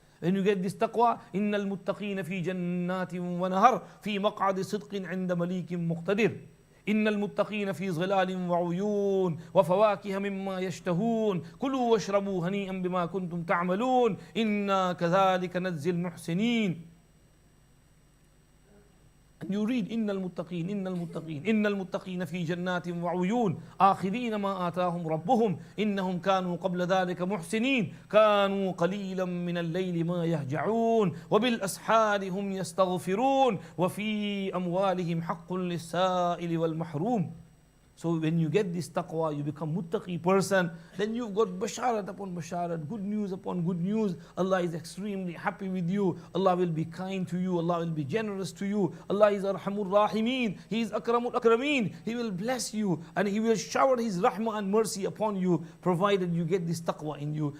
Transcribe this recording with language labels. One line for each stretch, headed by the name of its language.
English: When you get this taqwa,
Arabic: إِنَّ الْمُتَّقِينَ فِي جَنَّاتٍ وَنَهَرٍ فِي مَقْعَدِ صِدْقٍ عِنْدَ مَلِيكٍ مُقْتَدِرٍ إن المتقين في ظلال وعيون وفواكه مما يشتهون كلوا واشربوا هنيئا بما كنتم تعملون إنا كذلك نجزي المحسنين.
English: And you read
Arabic: إن المتقين إن المتقين إن المتقين في جنات وعيون آخذين ما آتاهم ربهم إنهم كانوا قبل ذلك محسنين كانوا قليلا من الليل ما يهجعون وبالأسحار هم يستغفرون وفي أموالهم حق للسائل والمحروم.
English: So when you get this taqwa, you become muttaqi person, then you've got basharat upon basharat, good news upon good news. Allah is extremely happy with you. Allah will be kind to you. Allah will be generous to you. Allah is Arhamur Rahimeen. He is Akramul Akrameen. He will bless you and He will shower His rahmah and mercy upon you, provided you get this taqwa in you.